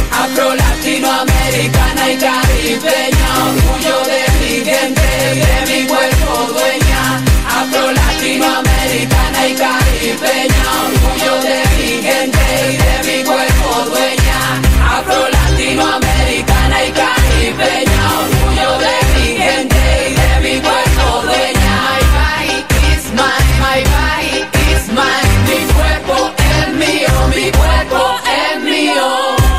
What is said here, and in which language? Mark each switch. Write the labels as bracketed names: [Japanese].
[Spanish] Afro, latinoamericana y caribeña, orgullo de mi vientre, de mi cuerpo dueña. Afro, latinoamericana y caribeña, orgullo de mi gente y de mi cuerpo dueña. Afro, latinoamericana y caribeña, orgullo de mi gente y de mi cuerpo dueña. [English] My body is mine, my body is mine. [Spanish] Mi cuerpo es mío, mi cuerpo es mío.